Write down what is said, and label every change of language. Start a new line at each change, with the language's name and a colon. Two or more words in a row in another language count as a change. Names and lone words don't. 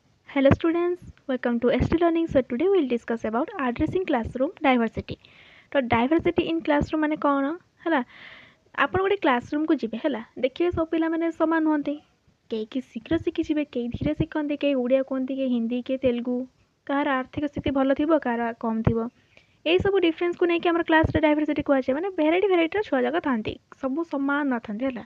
English: Hello students, welcome to ST Learning. So today we'll discuss about addressing classroom diversity.
Odia: तो
English: diversity in classroom
Hindi: माने कौन है
Odia: ଆପଣ ଗୋଟେ କ୍ଲାସରୁମକୁ ଯିବେ ହେଲା ଦେଖିବେ ସବୁ ପିଲାମାନେ ସମାନ ହୁଅନ୍ତି କେହି ଶୀଘ୍ର ଶିଖିଯିବେ କେହି ଧୀରେ ଶିଖନ୍ତି କେହି ଓଡ଼ିଆ କୁହନ୍ତି କେହି ହିନ୍ଦୀ କେହି ତେଲୁଗୁ କାହାର ଆର୍ଥିକ ସ୍ଥିତି ଭଲ ଥିବ କାହାର କମ୍ ଥିବ ଏଇସବୁ ଡିଫରେନ୍ସକୁ ନେଇକି ଆମର କ୍ଲାସରେ ଡାଇଭରସିଟି କୁହାଯାଏ ମାନେ ଭେରାଇଟିର ଛୁଆ ଯାକ ଥାନ୍ତି ସବୁ ସମାନ ନଥାନ୍ତି ହେଲା